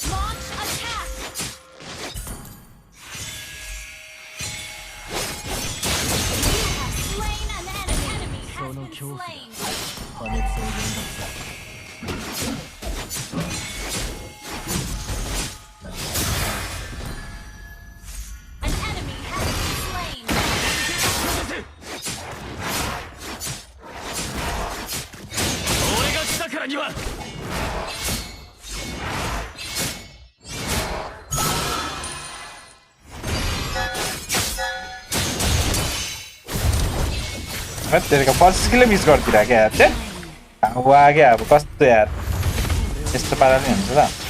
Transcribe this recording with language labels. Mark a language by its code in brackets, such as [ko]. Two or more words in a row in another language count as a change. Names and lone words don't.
[ja] その恐怖が破滅を呼んだのだ 俺が来たからには [ne] तेरेको [en] first skill [ne] मिस गर्दिरा क्या यार चाहिँ अब आगे अब कस्तो यार यस्तो पाराले हुन्छ त